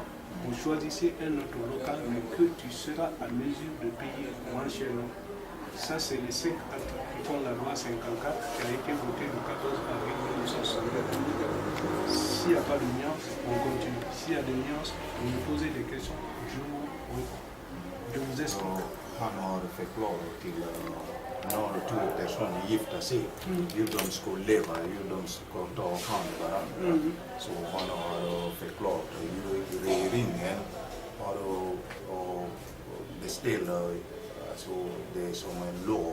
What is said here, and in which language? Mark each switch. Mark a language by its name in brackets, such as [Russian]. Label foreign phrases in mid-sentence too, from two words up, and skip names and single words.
[French] Vous choisissez un autre local, mais que tu seras à mesure de payer mensuellement. Ça, c'est les 5 articles qui font la loi 54 qui a été votée le 14 avril 1964. S'il n'y a pas de nuance, on continue. S'il y a des nuances, vous me posez des questions, je vous explique. [Swedish] Han har förklarat till några två personer gifta sig. Hur de ska leva, hur de ska ta hand om varandra. Så han har förklarat hur regeringen har beställt alltså det som en lag.